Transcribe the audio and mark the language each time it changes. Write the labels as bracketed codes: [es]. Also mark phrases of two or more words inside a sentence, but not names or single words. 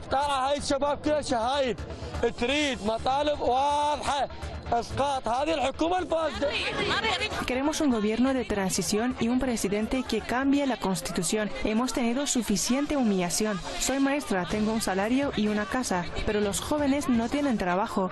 [ar] طالع هاي الشباب كلها شهايد تريد مطالب واضحه اسقاط هذه الحكومه الفاسده. [es] Queremos un gobierno de transición y un presidente que cambie la constitución. Hemos tenido suficiente humillación. Soy maestra, tengo un salario y una casa, pero los jóvenes no tienen trabajo.